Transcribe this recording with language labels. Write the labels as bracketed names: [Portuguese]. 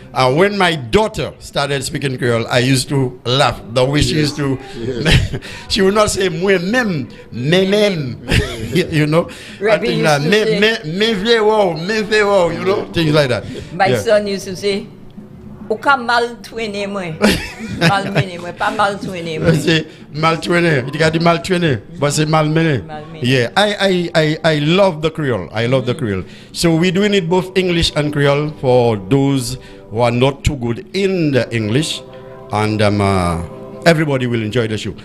[English] When my daughter started speaking Creole, I used to laugh. The way she used to, she would not say [Haitian Creole] moi-même, me-même, [English] you know. Rabbi used to say- me vie wow, you know, things like that. My Yeah. son used to say, [Haitian Creole] ou ka mal twene moi. Mal mene moi, pas mal twene moi. C'est mal traîné. Il a dit mal traîné, [English] but [Haitian Creole] c'est mal mené. Mal mené. [English] Yeah, I love the Creole. I love the Creole. So we're doing it both English and Creole for those who are not too good in the English, and everybody will enjoy the show.